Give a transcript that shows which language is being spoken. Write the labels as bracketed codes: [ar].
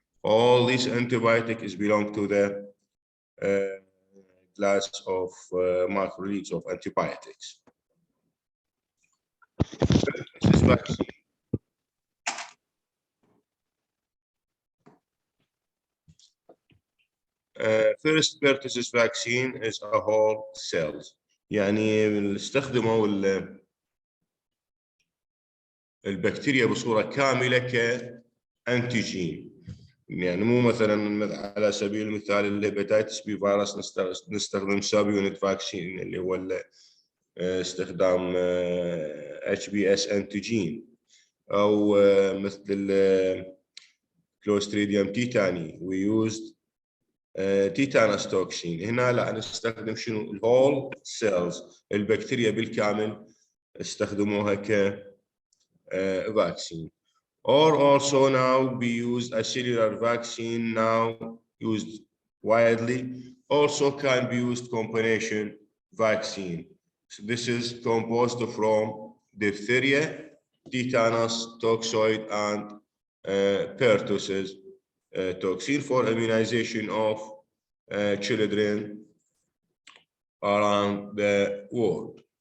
[en] All these antibiotics belong to the class of macrolides of antibiotics. This is vaccine. First pertussis vaccine is a whole cells. [ar] يعني استخدموا البكتيريا بصورة كاملة كأنتيجين. يعني مو مثلا على سبيل المثال الهيباتيتس بي فيروس نستخدم سب يونت فاكسين اللي هو استخدام HBS انتيجين او مثل كلوستريديوم تيتاني [en] we used [ar] تيتانس توكسين. هنا لا نستخدم شنو الهول سيلز البكتيريا بالكامل استخدموها ك vaccine. [en] Or also now we use a cellular vaccine now used widely. Also can be used combination vaccine. So this is composed from diphtheria, tetanus, toxoid, and pertussis toxin for immunization of children around the world.